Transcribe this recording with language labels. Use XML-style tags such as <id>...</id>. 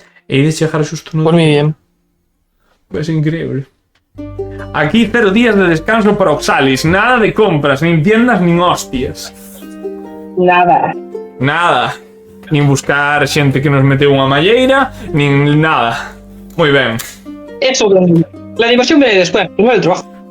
<gl>E de chegar xusto no...</gl> <es>Por mí bien. Es increíble.</es> <gl>Aquí 0 días de descanso para Oxalis. Nada de compras, nin tiendas, nin hostias. Nada. Nin buscar xente que nos meteu unha malleira, nin nada. Moi ben.</gl> <es>Eso, la diversión viene después, primero el trabajo.</es>